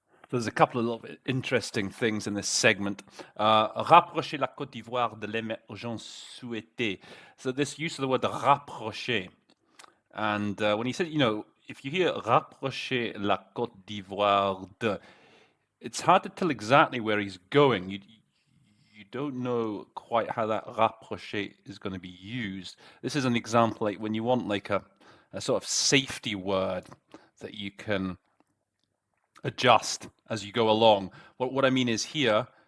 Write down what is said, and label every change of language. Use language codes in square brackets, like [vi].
[en] There's a couple of little bit interesting things in this segment. [fr] Rapprocher la Côte d'Ivoire de l'émergence souhaitée. [en] So this use of the word rapprocher. And when he said, if you hear [fr] rapprocher la Côte d'Ivoire de, [en] it's hard to tell exactly where he's going. You don't know quite how that rapprocher is going to be used. This is an example like when you want like a sort of safety word that you can adjust as you go along. What I mean is here,